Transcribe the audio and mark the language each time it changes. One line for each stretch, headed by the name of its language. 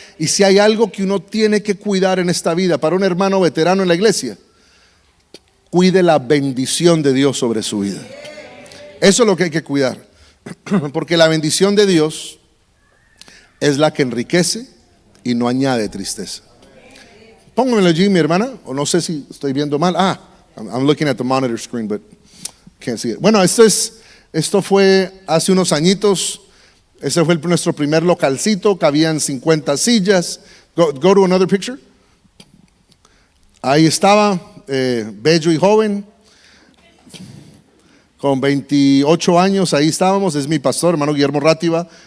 Spanish: Y si hay algo que uno tiene que cuidar en esta vida, para un hermano veterano en la iglesia, cuide la bendición de Dios sobre su vida. Eso es lo que hay que cuidar. Porque la bendición de Dios es la que enriquece y no añade tristeza. Póngamelo allí, mi hermana, o no sé si estoy viendo mal.
English: I'm looking at the monitor screen, but can't see it.
Spanish: Bueno, esto fue hace unos añitos. Ese fue nuestro primer localcito, cabían 50 sillas.
English: Go to another picture.
Spanish: Ahí estaba, bello y joven, con 28 años, ahí estábamos. Es mi pastor, hermano Guillermo Rátiva,